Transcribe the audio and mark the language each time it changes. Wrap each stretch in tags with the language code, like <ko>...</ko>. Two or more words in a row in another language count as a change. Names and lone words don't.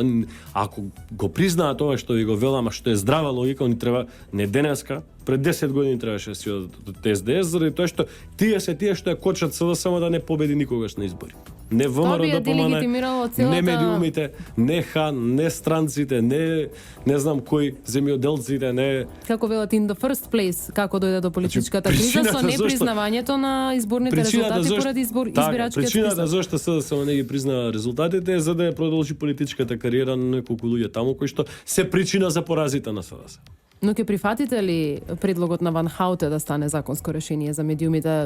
<mk>Ако го признаат тоа што ви го велам, а што е здрава логика, они треба не денеска, пред 10 години требаше да си од СДС, заради тоа што тие што ја кочат СДСМ да не победи никогаш на избори. Не ВМРО да помане, не медиумите, не хан, не странците, не знам кои земјоделците, не... Како велат</mk> <en>in the first place,</en> <mk>како дојде до политичката криза со непризнавањето на изборните резултати поради избирачкиот список. Причината зашто СДСМ не ги признава резултатите е за да ја продолжи политичката кариера на неколку луѓе таму кои што се причина за поразите на СДСМ. Но ќе прифатите ли предлогот на Ван Хауте да стане законско решение за медиумите?</mk>